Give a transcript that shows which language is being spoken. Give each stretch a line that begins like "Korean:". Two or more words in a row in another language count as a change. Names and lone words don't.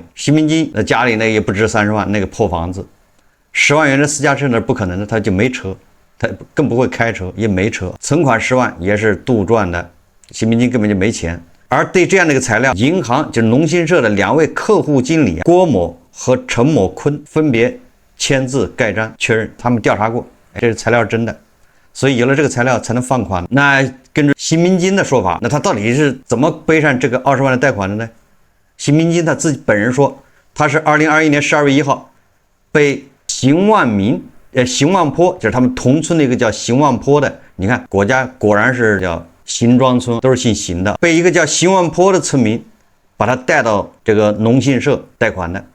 Chinese: 邢明金家裡那也不值30萬，那個破房子，10萬元的私家車那不可能的，他就沒車，他更不會開車，也沒車，存款10萬也是杜撰的，邢明金根本就沒錢。而對這樣的一個材料，銀行就是農信社的2位客戶經理郭某和陳某坤分別簽字蓋章確認，他們調查過，這是材料是真的。所以有了这個材料才能放款。那根據新民金的說法，那他到底是怎麼背上這個20萬的貸款的呢？新民金他自己本人說，他是2021年12月1號被邢萬坡，就是他們同村的一個叫邢萬坡的，你看国家果然是叫邢莊村，都是姓邢的，被一個叫邢萬坡的村民把他帶到這個農信社貸款的。